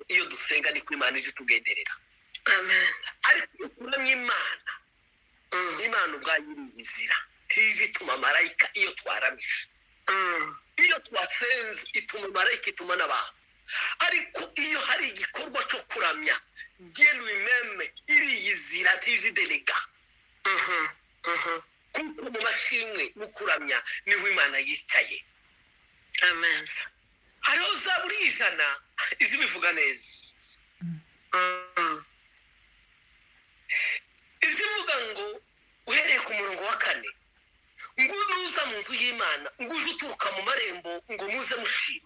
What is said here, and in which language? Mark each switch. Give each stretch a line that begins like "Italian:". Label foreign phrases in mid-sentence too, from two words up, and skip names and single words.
Kinyarwanda: iyo dusenga niko imana ije itugenderera. ariko iyo kuramya imana, imana ubwayo iriyizira, ntije ituma marayika iyo twaramije. iyo twasenze ituma marayika, ituma n'abantu. ariko iyo hari igikorwa cyo kuramya,
French: Dieu lui-même
Kinyarwanda: iriyizira, ntije delega. kuko mu mashimwe mu kuramya niho imana yicaye. Amen. hariho zaburi 100 izi bivuga neza. izivuga ngo uhereye ku murongo wa 4, ngo nuza mu nzu y'imana, ngo uje uturuka mu marembo, ngo muze mushima.